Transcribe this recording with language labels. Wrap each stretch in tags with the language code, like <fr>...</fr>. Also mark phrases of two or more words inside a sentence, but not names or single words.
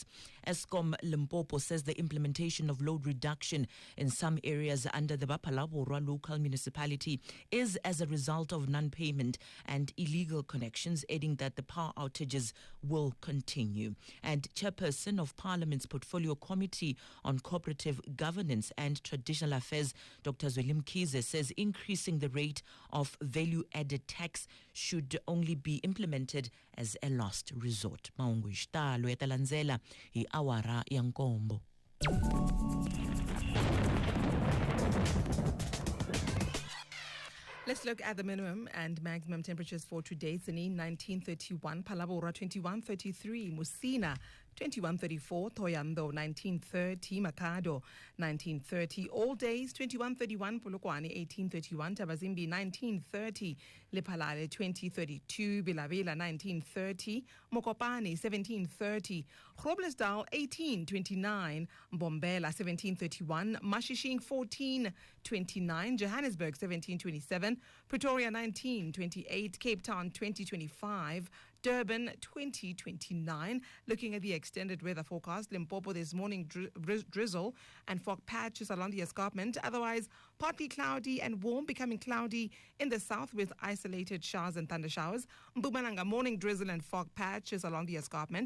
<en>Eskom Limpopo says the implementation of load reduction in some areas under the Bapalaborwa local municipality is as a result of non-payment and illegal connections, adding that the power outages will continue. And Chairperson of Parliament's Portfolio Committee on Cooperative Governance and Traditional Affairs, Dr. Zwelim Kize, says increasing the rate of value-added tax should only be implemented as a last resort.</en> <ts>Maungu Ishtalo yatalanzela hi awara yankombo.</ts> <en>Let's look at the minimum and maximum temperatures for today. Tsini 1931, Palabora 2133, Musina 2134, Toyando 1930, Makado 1930, all days 2131, Polokwane 1831, Tabazimbi 1930, Lepalale 2032, Bilabela 1930, Mokopane 1730, Groblersdal 1829, Bombela 1731, Mashishing 1429, Johannesburg 1727, Pretoria 1928, Cape Town 2025, Durban 2029. Looking at the extended weather forecast, Limpopo this morning drizzle and fog patches along the escarpment. Otherwise, partly cloudy and warm, becoming cloudy in the south with isolated showers and thunder showers. Mpumalanga morning drizzle and fog patches along the escarpment.</en>